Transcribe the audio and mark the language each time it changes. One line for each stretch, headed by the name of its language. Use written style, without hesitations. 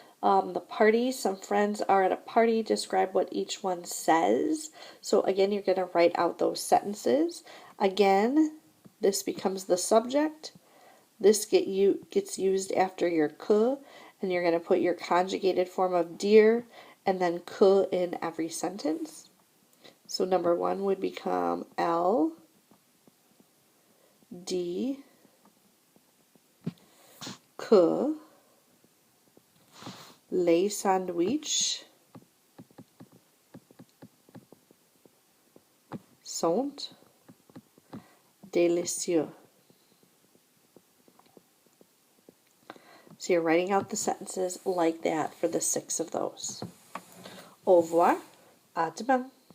English: The party, some friends are at a party. Describe what each one says. So again, you're going to write out those sentences. Again, this becomes the subject. This gets used after your que, and you're going to put your conjugated form of dear and then que in every sentence. So number 1 would become
French: elle dit que les sandwichs sont délicieux.
English: So you're writing out the sentences like that for the 6 of those.
French: Au revoir. À demain.